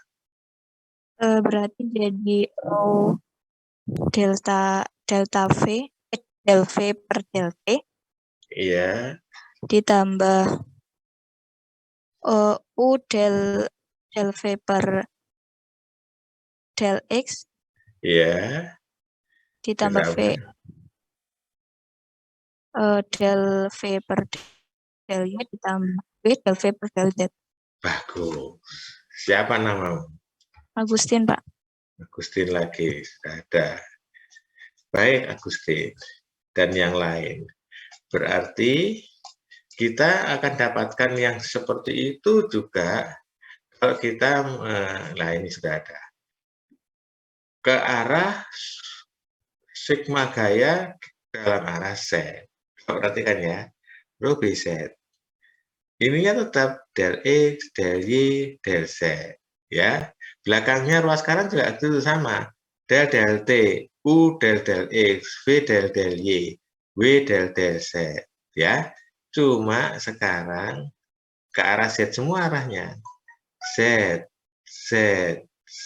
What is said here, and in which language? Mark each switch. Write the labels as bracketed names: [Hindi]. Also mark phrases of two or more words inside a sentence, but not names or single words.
[Indonesian] Berarti jadi rho delta V, del V per del T Iya, ditambah U del V per del X iya. ditambah V del V per del Y ditambah V del V per del Z. Bagus. Siapa namamu? Agustin, Pak. Agustin lagi, sudah ada. Baik, Agustin. Dan yang lain. Berarti kita akan dapatkan yang seperti itu juga kalau kita, nah ini sudah ada. Ke arah sigma gaya dalam arah Z. Perhatikan ya, rho BZ. Ininya tetap del X, del Y, del Z. Ya, belakangnya ruas sekarang juga itu sama. Del T, U del X, V del Y, W del Z. Ya, cuma sekarang ke arah Z semua arahnya. Z, Z, Z.